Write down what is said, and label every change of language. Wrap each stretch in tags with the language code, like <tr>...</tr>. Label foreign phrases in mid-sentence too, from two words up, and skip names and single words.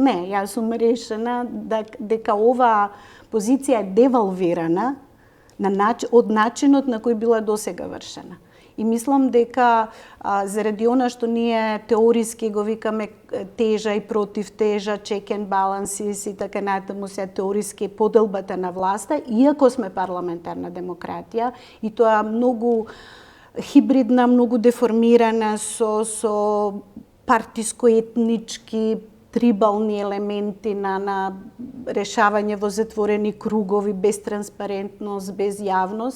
<mk>Не, јас сум решена дека оваа позиција е девалвирана од начинот на кој била досега вршена. И мислам дека заради она што ние теориски го викаме тежа и против тежа,</mk> <en>check and balances</en> <mk>и така натаму се теориски поделбата на власта, иако сме парламентарна демократија и тоа многу хибридна, многу деформирана со партиско-етнички трибални елементи на решавање во затворени кругови, без транспарентност, без јавност.</mk>